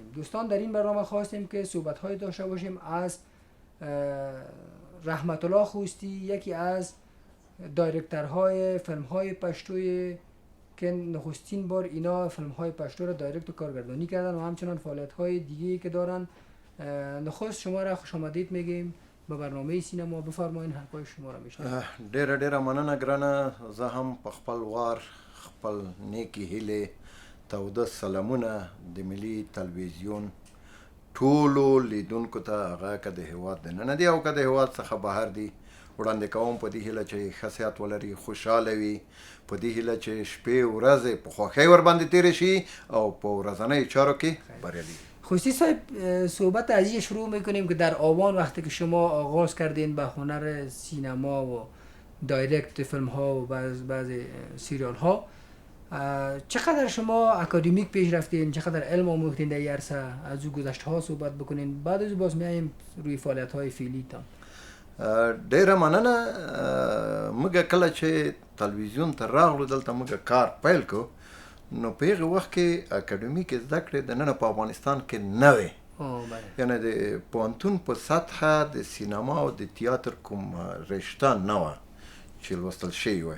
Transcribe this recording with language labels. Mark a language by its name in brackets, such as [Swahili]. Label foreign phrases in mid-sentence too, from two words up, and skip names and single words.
[Persian] دوستان، در این برنامه خواستیم که صحبت های داشته باشیم از رحمت الله خوستی، یکی از دایرکتورهای فیلم های پشتوی که نخستین بار اینا فیلم های پشتو را دایرکت و کارگردانی کردن و همچنان فعالیت های دیگه که دارن. نخست شما را خوش آمدید میگیم به برنامه سینما. بفرمایید، حرفای شما را میشنویم. [Pashto] ډیره مننه ګرانه. زه هم په خپل وار خپل نیکی هیلې تاوده سلامونه د ملي تلویزیون ټولو لیدونکو ته، هغه که د هیواد دننه دي او که د هیواد څخه بهر دي، وړاندې کوم په دې هیله چې ښه صحت ولري، خوشحاله وي، په دې هیله چې شپې ورځې په خوښۍ ورباندې تیرې شي او په ورځنیو چارو کې بریالي. [Persian] خوستی صاحب، صحبت از این شروع میکنیم که در آبان وقتی که شما آغاز کردین به هنر سینما و دایرکت فیلم ها و بعض سریال ها، چقدر شما اکادمیک پیش رفتین، چقدر علم آموختین در این عرصه؟ از او گذشته ها صحبت بکنین، بعد از او باز میایم روی فعالیت های فعلی تان. [Pashto] ډیره مننه. موږ کله چې تلویزیون ته راغلو، دلته موږ کار پیل کو، نو په هغه وخت کې اکاډمیک زده کړې دننه په افغانستان کې نه وې. یعنې د پوهنتون په سطحه د سینما او د تیاتر کوم رشته نه وه چې لوستل شوې وای.